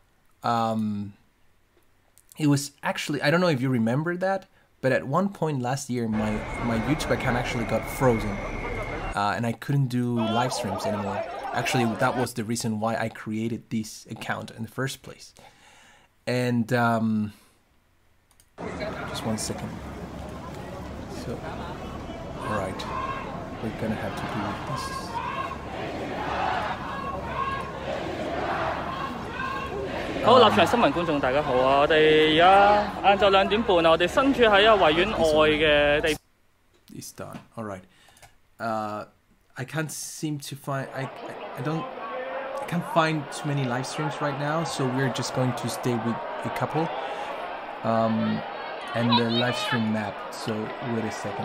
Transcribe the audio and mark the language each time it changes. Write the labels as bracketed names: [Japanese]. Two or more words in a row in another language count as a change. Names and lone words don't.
[English] It was actually, I don't know if you remember that, but at one point last year, my YouTube account actually got frozen, and I couldn't do live streams anymore. Actually, that was the reason why I created this account in the first place. And just 1 second. So, all right, we're gonna have to do this. [Cantonese] 好，立場新聞觀眾大家好啊！我哋而家晏晝2點半啊，我哋身處喺維園外嘅地。 [English] It's done. All right. I can't seem to find. I can't find too many live streams right now, so we're just going to stay with a couple. And the live stream map. So wait a second.